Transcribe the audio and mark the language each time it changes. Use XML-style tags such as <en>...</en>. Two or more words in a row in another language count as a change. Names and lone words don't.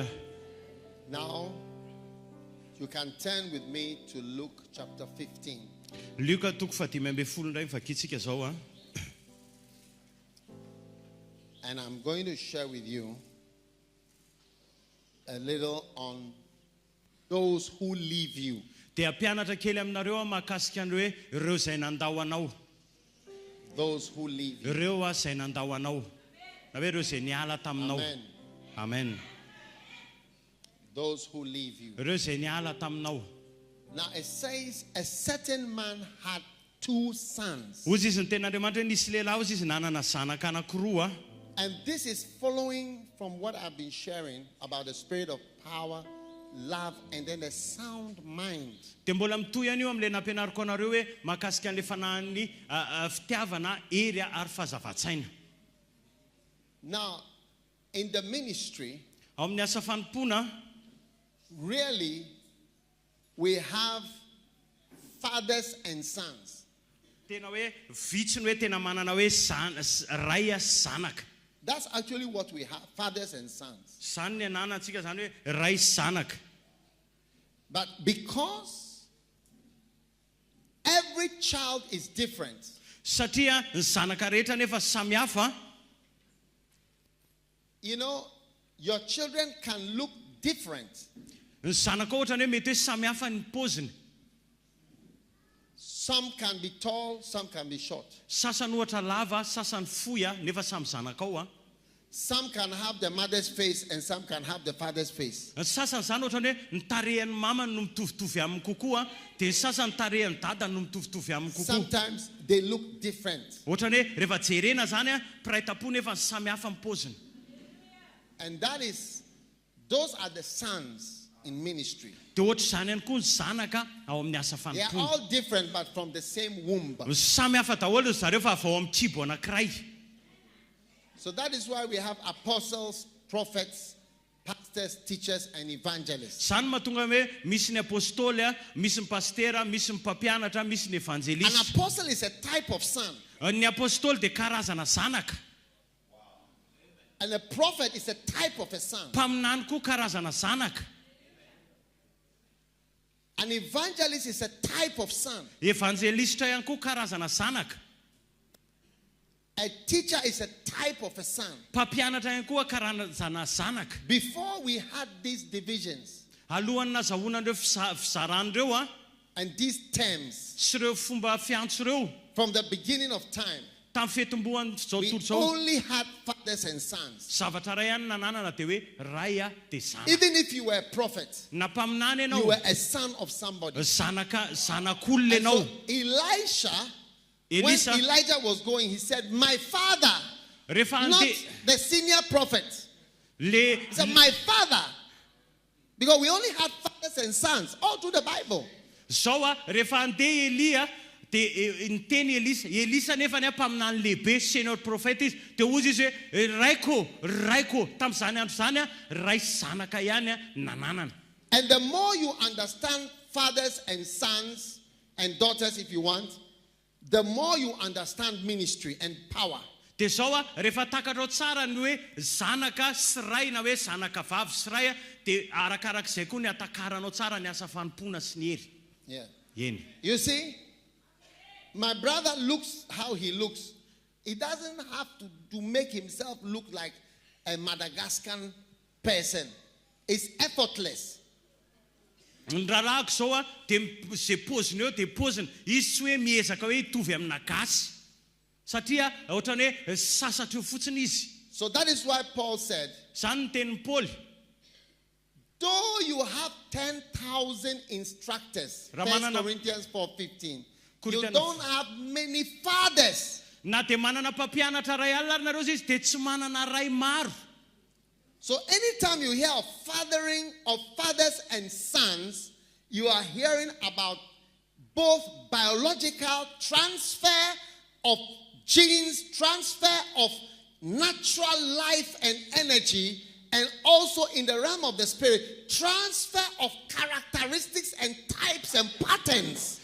<en>Now, you can turn with me to Luke chapter 15.</en> <mg>Luka toko fahatimy amby folo ndray vakitsika zao a.</mg> <en>And I'm going to share with you a little on those who leave you.</en> <mg>Dia mpianatra kely aminareo mahakasika an'ireo hoe ireo izay nandao anao.</mg> <en>Those who leave you.</en> <mg>Ireo izay nandao anao. Na hoe ireo izay niala taminao. Amen. Amen.</mg> <en>Those who leave you.</en> <mg>Ireo izay niala taminao.</mg> <en>Now it says a certain man had 2 sons.</en> <mg>Ozy izy ny ten'Andriamanitra hoe nisy lehilahy ozy izy nanana zanaka anankiroa.</mg> <en>And this is following from what I've been sharing about the spirit of power, love, and then a sound mind.</en> <mg>Dia mbola mitohy ihany io amin'ilay nampianariko anareo hoe mahakasika an'ilay fanahin'ny fitiavana ery ary fahazavatsaina.</mg> <en>Now, in the ministry,</en> <mg>Ao amin'ny asa fanompona,</mg> <en>really, we have fathers and sons.</en> <mg>tena hoe vitsy ny hoe tena manana hoe ray zanaka.</mg> <en>That's actually what we have, fathers and sons.</en> <mg>Zany ny ananantsika zany hoe ray zanaka.</mg> <en>But because every child is different,</en> <mg>Satria ny zanaka rehetra nefa samy hafa.</mg> <en>you know, your children can look different.</en> <mg>Ny zanaka ohatra ny hoe mety hoe samy hafa ny poziny.</mg> <en>Some can be tall, some can be short.</en> <mg>Sasany ohatra lava, sasany fohy nefa samy zanaka ao a.</mg> <en>Some can have the mother's face and some can have the father's face.</en> <mg>Ny sasany zany ohatra ny hoe ny tarehan'ny mamany no mitovitovy aminy kokoa, dia ny sasany tarehan'ny dadany no mitovitovy aminy kokoa.</mg> <en>Sometimes they look different.</en> <mg>Ohatra ny hoe rehefa jerena zany a, piraitam-po nefa samy hafa ny poziny.</mg> <en>And that is, those are the sons in ministry.</en> <mg>Dia ohatra zany ihany koa ny zanaka ao amin'ny asa</mg> <en>They are</en> <mg>fanompona.</mg> <en>all different but from the same womb.</en> <mg>Samy hafa daholo zareo fa avy ao amin'ny kibo anankiray.</mg> <en>So that is why we have apostles, prophets, pastors, teachers, and evangelists.</en> <mg>Zany mahatonga hoe misy ny apôstôly a, misy ny pastera, misy ny mpampianatra, misy ny</mg> <en>An</en> <mg>evanjelista.</mg> <en>apostle is a type of son.</en> <mg>Ny apôstôly dia karazana zanaka.</mg> <en>And a prophet is a type of a son.</en> <mg>Mpaminany koa karazana zanaka.</mg> <en>An evangelist is a type of son.</en> <mg>Evanjelista ihany koa karazana zanaka.</mg> <en>A teacher is a type of a son.</en> <mg>Mpampianatra ihany koa karazana zanaka.</mg> <en>Before we had these divisions</en> <mg>Alohan'ny nazahoanan'ireo fizaran'ireo a,</mg> <en>and these terms</en> <mg>sy ireo fomba fiantso ireo,</mg> <en>from the beginning of time,</en> <mg>tamin'ny fetombohan zao</mg> <en>We</en> <mg>tontolo zao</mg> <en>only had fathers and sons.</en> <mg>zavatra ray ihany nananana dia hoe ray a dia zanaka</mg> <en>Even if you were a prophet,</en> <mg>na mpaminany</mg> <en>you</en> <mg>ianao</mg> <en>were a son of somebody.</en> <mg>zanak'olona</mg> <en>And</en> <mg>ianao</mg> <en>so Elisha, when</en> <mg>Elisa</mg> <en>Elijah was going, he said, my father,</en> <mg>rehefa</mg> <en>not</en> <mg>ande</mg> <en>the senior prophet.</en> <mg>le</mg> <en>He said, my father. Because we only had fathers and sons all through the Bible.</en> <mg>zao a rehefa andeha Elia dia niteny Elisa nefa ny mpaminany lehibe</mg> <en>senior prophète</en> <mg>izy dia ozy izy hoe raiko tamin'izany andro zany a ray zanaka ihany a nananana.</mg> <en>And the more you understand fathers and sons and daughters, if you want, the more you understand ministry and power.</en> <mg>Dia zao a rehefa takatrao tsara ny hoe zanaka sy ray na hoe zanaka vavy sy ray a dia arakarak'izay koa ny atakaranao tsara ny asa fanompoana sy ny hery.</mg> <en>Yeah.</en> <mg>Eny.</mg> <en>You see, my brother looks how he looks. He doesn't have to make himself look like a Madagascar person. It's effortless.</en> <mg>Ny raharahaako zao a dia zay poziny eo dia poziny izy tsy hoe miezaka hoe hitovy amina gasy satria ohatrany hoe sasatra eo fotsiny izy.</mg> <en>So that is why Paul said,</en> <mg>Zany ny tenin'ny Paoly.</mg> <en>though you have 10,000 instructors, 1 Corinthians 4:15, you don't have many fathers.</en> <mg>Na dia manana mpampianatra ray alina ary nareo izy dia tsy manana ray maro.</mg> <en>So anytime you hear of fathering of fathers and sons, you are hearing about both biological transfer of genes, transfer of natural life and energy, and also in the realm of the spirit, transfer of characteristics and types and patterns.</en>